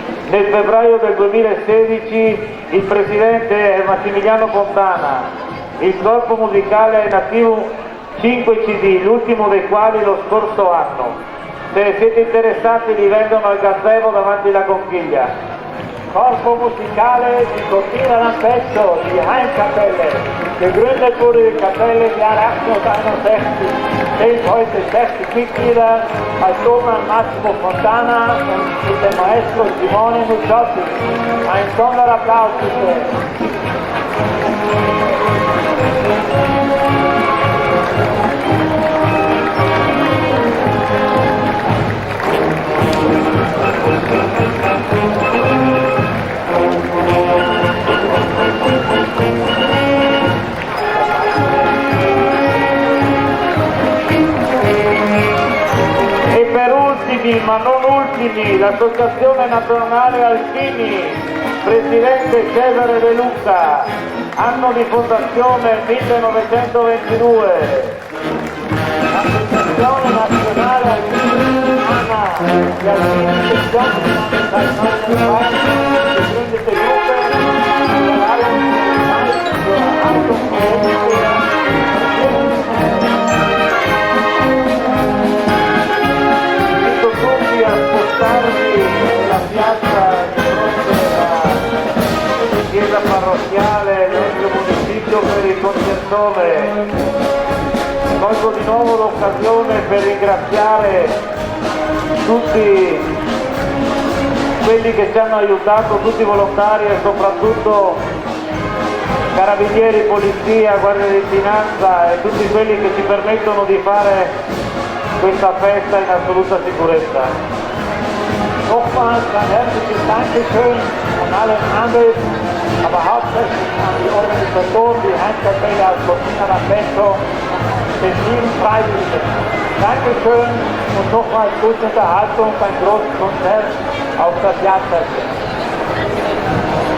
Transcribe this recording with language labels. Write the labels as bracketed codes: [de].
[it] Nel febbraio del 2016 il presidente è Massimiliano Fontana. Il corpo musicale è in attivo 5 CD, l'ultimo dei quali lo scorso anno. Se siete interessati li vendono al gazebo davanti alla conchiglia. [de] Corpo Musicale di Cortina d'Ampezzo, die Heimkapelle. Gegründet wurde die Kapelle im Jahr 1861, zählt heute 60 Mitglieder, als Obmann Massimo Fontana und mit dem Maestro Simone Nucciotti. Ein Sonderapplaus bitte. [it] E per ultimi, ma non ultimi, l'Associazione Nazionale Alpini, Presidente Cesare De Luca, anno di fondazione 1922. [de] L'Associazione Nazionale Alpini Anna, die Alpini Sektion seit 1902 gegründete Gruppe, der alle zur Erhaltung von [it] tutti a spostarvi nella piazza di fronte alla chiesa parrocchiale del nostro municipio per il concertone. Colgo di nuovo l'occasione per ringraziare tutti quelli che ci hanno aiutato, tutti i volontari e soprattutto carabinieri, polizia, guardia di finanza e tutti quelli che ci permettono di fare questa festa in assoluta sicurezza. [de] Nochmals ein herzliches Dankeschön an alle Anwesenden, aber hauptsächlich an die Organisatoren, die Heimkapelle aus Cortina d'Ampezzo und den lieben Freiwilligen. Dankeschön und nochmals gute Unterhaltung beim großen Konzert auf der Piazza.